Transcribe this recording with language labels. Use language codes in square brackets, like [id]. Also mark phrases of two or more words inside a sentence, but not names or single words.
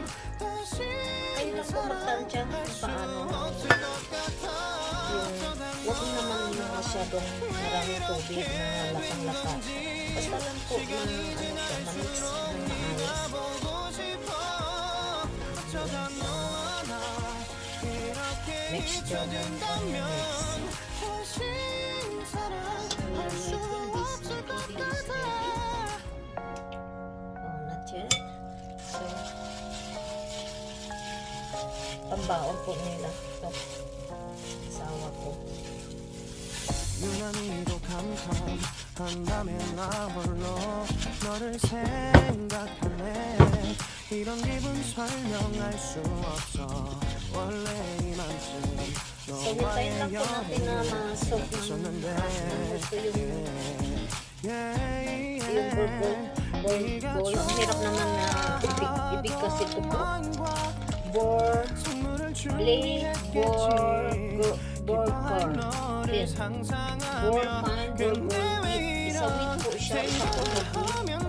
[tl] Kayo lang po magtansya kung paano yung huwag naman yung masyadong maraming tubig na lakang-laka. Basta lang po na na-mix ng maayos. [en] Mixture ng onion mix. Not yet. So, [tl] pambaon po nila ito. Sawa ko. [ko] 유난히도 감탄한다면 나 홀로 너를 생각하네 이런 기분 설명할 수 없어 원래 이맘쯤 너와의 여행을 했었는데 [tl] Yung bol. Ang hirap naman na ibig kasi ito po. Burger. Isa wheat po siya, isa po na beef.